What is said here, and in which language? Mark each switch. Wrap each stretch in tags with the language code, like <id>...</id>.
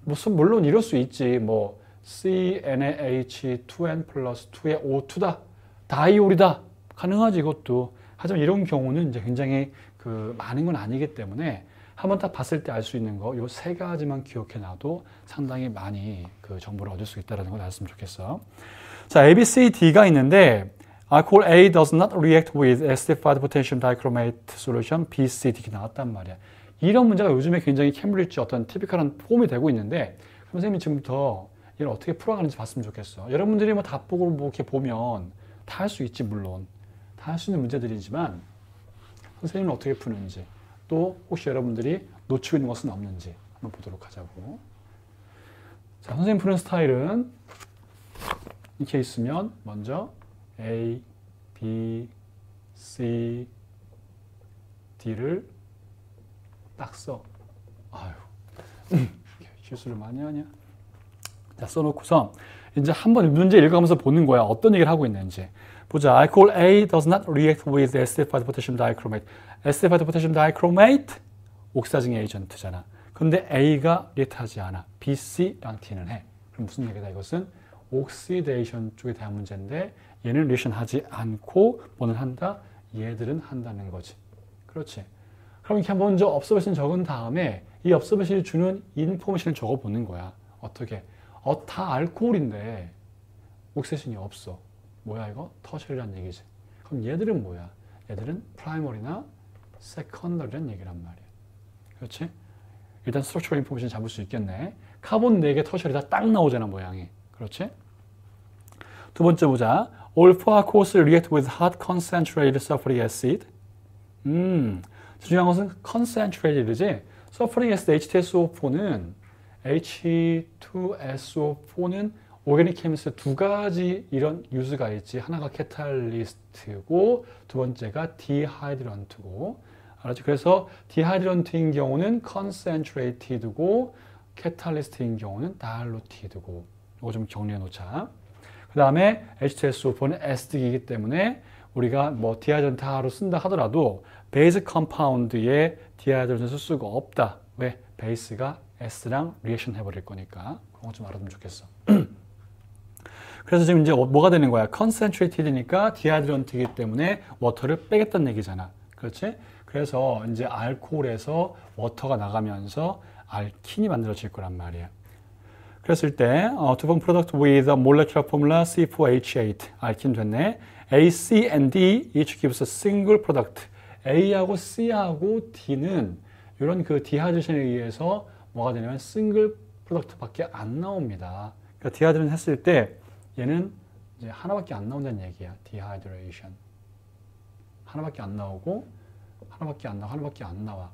<ko>물론 이럴 수 있지. 뭐 CnH2n 플러스 2의 O2다. 다이올이다. 가능하지, 이것도. 하지만 이런 경우는 이제 굉장히 그 많은 건 아니기 때문에 한번 딱 봤을 때 알 수 있는 거, 요 세 가지만 기억해 놔도 상당히 많이 그 정보를 얻을 수 있다는 걸 알았으면 좋겠어. 자, A, B, C, D가 있는데,</ko> <en>alcohol A does not react with acidified potassium dichromate solution B, C, D</en> <ko>나왔단 말이야. 이런 문제가 요즘에 굉장히 캠브리지 어떤 티피컬한 폼이 되고 있는데, 선생님이 지금부터 이걸 어떻게 풀어가는지 봤으면 좋겠어. 여러분들이 뭐 답보고 뭐 이렇게 보면 다 할 수 있지, 물론. 다 할 수 있는 문제들이지만, 선생님은 어떻게 푸는지, 또 혹시 여러분들이 놓치고 있는 것은 없는지 한번 보도록 하자고. 자, 선생님 푸는 스타일은 이렇게 있으면 먼저 A, B, C, D를 딱 써. 아유, 실수를 많이 하냐? 자, 써놓고서 이제 한번 문제 읽어가면서 보는 거야. 어떤 얘기를 하고 있는지. 보자.</ko> <en>Alcohol A does not react with acidified potassium dichromate. acidified potassium dichromate</en> <ko>옥시다징 에이전트잖아. 근데 A가 리액트하지 않아. B, C랑 T는 해. 그럼 무슨 얘기다? 이것은 옥시데이션 쪽에 대한 문제인데 얘는 리액션 하지 않고 뭐는 한다? 얘들은 한다는 거지. 그렇지. 그럼 이렇게 먼저 observation 적은 다음에 이 observation이 주는 인포메이션을 적어보는 거야. 어떻게? 다 알코올인데 옥시데이션이 없어. 뭐야 이거? 터셔리란 얘기지. 그럼 얘들은 뭐야? 얘들은 프라이머리나 세컨더리란 얘기란 말이야. 그렇지? 일단 스트럭처럴 인포메이션 잡을 수 있겠네. 카본 4개 터셔리다 딱 나오잖아, 모양이. 그렇지? 두 번째 보자.</ko> <en>All four alcohols react with hot concentrated sulfuric acid.</en> <ko>중요한 것은 concentrated이지. sulfuric acid H2SO4는 H2SO4는 오르가닉 케미스트 두 가지 이런 유즈가 있지. 하나가 캐탈리스트고 두 번째가 디하이드런트고. 알았지? 그래서 디하이드런트인 경우는 concentrated고 캐탈리스트인 경우는 diluted,고 이거 좀 정리해 놓자. 그 다음에 H2SO4는 에스틱이기 때문에 우리가 뭐 디하이드런트로 쓴다 하더라도 베이스 컴파운드에 디하이드런트 쓸 수가 없다. 왜? 베이스가 S랑 리액션 해버릴 거니까. 그런 거 좀 알아두면 좋겠어. 그래서 지금 이제 뭐가 되는 거야? concentrated니까 디하이드런트이기 때문에 워터를 빼겠다는 얘기잖아. 그렇지? 그래서 이제 알코올에서 워터가 나가면서 알킨이 만들어질 거란 말이야. 그랬을 때 두 번</ko> <en>product with a molecular formula</en> <ko>C4H8 알킨 됐네.</ko> <en>A, C, and D each gives a single product.</en> <ko>A하고 C하고 D는 이런 그 디하이드레이션에 의해서 뭐가 되냐면 싱글 프로덕트밖에 안 나옵니다. 그러니까 디하이드레이션 했을 때 얘는 이제 하나밖에 안 나온다는 얘기야. 디하이드레이션. 하나밖에 안 나오고 하나밖에 안 나와. 하나밖에 안 나와.</ko>